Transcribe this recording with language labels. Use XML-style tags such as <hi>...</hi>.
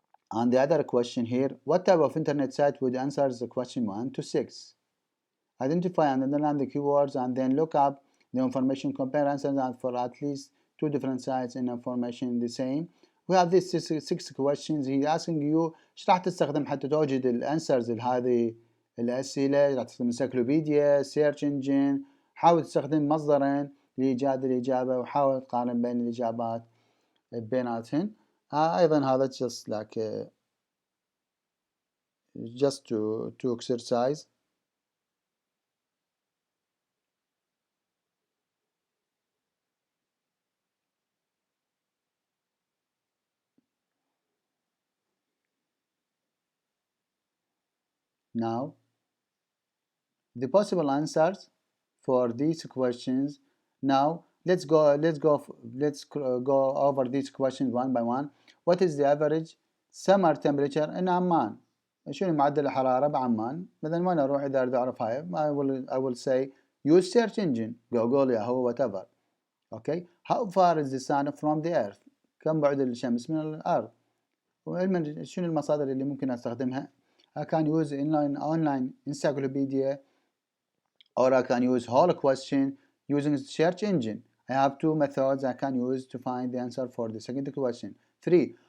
<en>And the other question here, what type of internet site would answer the question 1 to 6? Identify and underline the keywords and then look up the information, compare answers for at least 2 different sites and information the same. We have these 6 questions. He's asking you</en> <ar>ايش راح تستخدم حتى توجد الانسرز لهذه الأسئلة. راح تستخدم انسيكلوبيديا، سيرش انجن، حاول تستخدم مصدرين لإيجاد الإجابة وحاول تقارن بين الإجابات بيناتهن. أيضا هذا</ar> <en>just like just to exercise. Now the possible answers for these questions. Now let's go over these questions one by one. What is the average summer temperature in Amman?</en> <ar>شنو معدل الحرارة بعمان؟ مثلا وين أروح إذا أريد أعرف هاي؟</ar> <en>I will say use search engine, Google, Yahoo, whatever. Okay. How far is the sun from the earth?</en> <ar>كم بعد الشمس من الأرض؟ وعلما شنو المصادر اللي ممكن أستخدمها؟</ar> <en>I can use online encyclopedia, or I can use whole question using search engine. I have 2 methods I can use to find the answer for the second question. 3.</en>